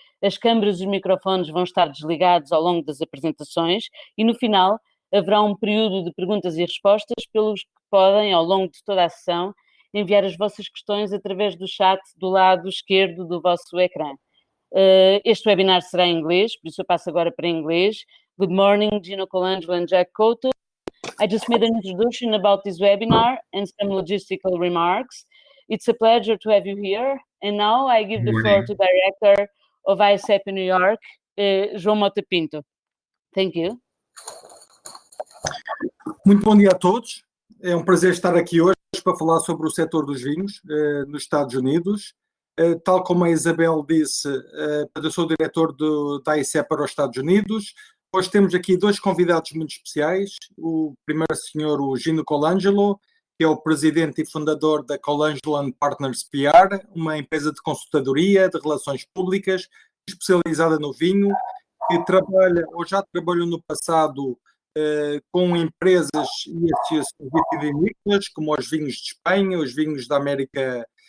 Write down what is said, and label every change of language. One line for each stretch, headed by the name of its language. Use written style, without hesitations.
Portuguese: As câmaras e os microfones vão estar desligados ao longo das apresentações e, no final, haverá um período de perguntas e respostas pelos que podem, ao longo de toda a sessão, enviar as vossas questões através do chat do lado esquerdo do vosso ecrã. Este webinar será em inglês, por isso eu passo agora para inglês.
English: Good morning, Is Colangelo and Jack Couto. I just made an introduction about this webinar and some logistical remarks. It's a pleasure to have you here. And now I give the floor to Director of AICEP in New York, João Mota Pinto. Thank you.
Portuguese: Muito bom dia a todos. É um prazer estar aqui hoje para falar sobre o setor dos vinhos nos Estados Unidos. Tal como a Isabel disse, eu sou o diretor da AICEP para os Estados Unidos. Hoje temos aqui dois convidados muito especiais. O primeiro senhor, o Is Colangelo, que é o presidente e fundador da Colangelo and Partners PR, uma empresa de consultadoria de relações públicas especializada no vinho, que trabalha ou já trabalhou no passado com empresas e associações vitivinícolas, como os vinhos de Espanha, os vinhos da América